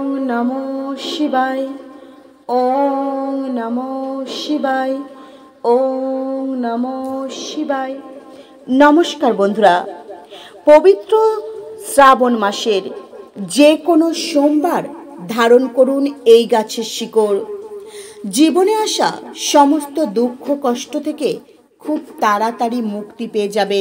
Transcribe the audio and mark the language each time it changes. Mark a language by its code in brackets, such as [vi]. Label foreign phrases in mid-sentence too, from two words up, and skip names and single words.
[sa] নমো শিবায়। ওম নমো শিবায়। ওম নমো শিবায়। [bn] নমস্কার বন্ধুরা, পবিত্র শ্রাবণ মাসের যে কোনো সোমবার ধারণ করুন এই গাছের শিকড়। জীবনে আসা সমস্ত দুঃখ কষ্ট থেকে খুব তাড়াতাড়ি মুক্তি পেয়ে যাবেন।